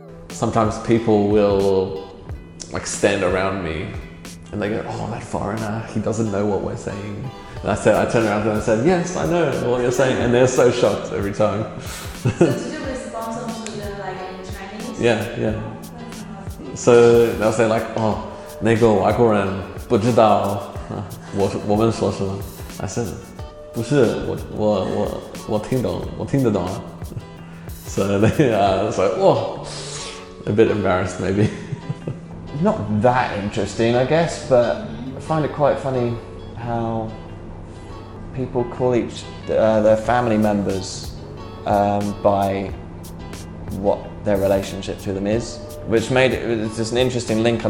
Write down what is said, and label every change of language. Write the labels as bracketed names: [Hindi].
[English] Sometimes people will like stand around me and they go, oh, that foreigner, he doesn't know what we're saying. And I turn around to them and said, yes, I know what you're saying. And they're so shocked every time. So did you respond to them like in Chinese? Yeah. So they'll say like, oh, [Chinese] 那个外国人不知道我们说什么。 [English] I said, [Chinese] 不是，我听懂，我听得懂。 [English] So they it's like, whoa, a bit embarrassed maybe. Not that interesting, I guess, but I find it quite funny how people call their family members by what their relationship to them is, which it's just an interesting link.